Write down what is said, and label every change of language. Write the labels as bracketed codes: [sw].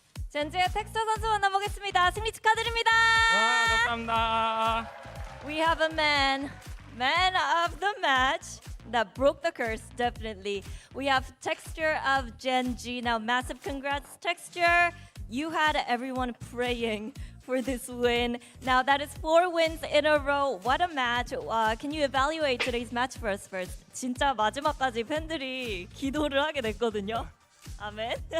[ko] 젠지의 텍스처 선수 만나보겠습니다. 승리 축하드립니다. 감사합니다. [en] We have a man of the match that broke the curse, definitely. We have Texture of Gen.G. Now, massive congrats, Texture. You had everyone praying for this win. Now, that is 4 wins in a row. What a match. Can you evaluate today's match for us first? [ko] 진짜 마지막까지 팬들이 기도를 하게 됐거든요. 아멘.